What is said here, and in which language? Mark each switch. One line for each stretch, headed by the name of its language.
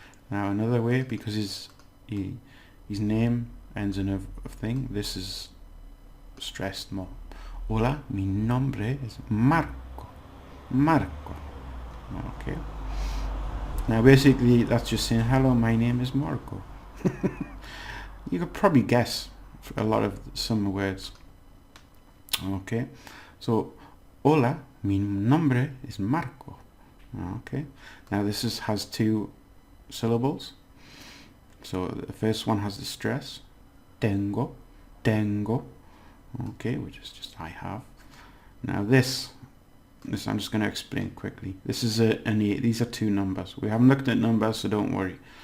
English: Now another way, because his name ends in a thing, this is stressed more.
Spanish: Hola, mi nombre
English: is
Spanish: Marco. Marco. Okay.
English: Now basically that's just saying, hello, my name is Marco. You could probably guess a lot of some words. Okay.
Spanish: So hola, mi nombre es Marco.
English: Okay. Now this has two syllables. So the first one has the stress. Tengo. Okay, which is just I have. Now this I'm just going to explain quickly. This is these are two numbers. We haven't looked at numbers, so don't worry.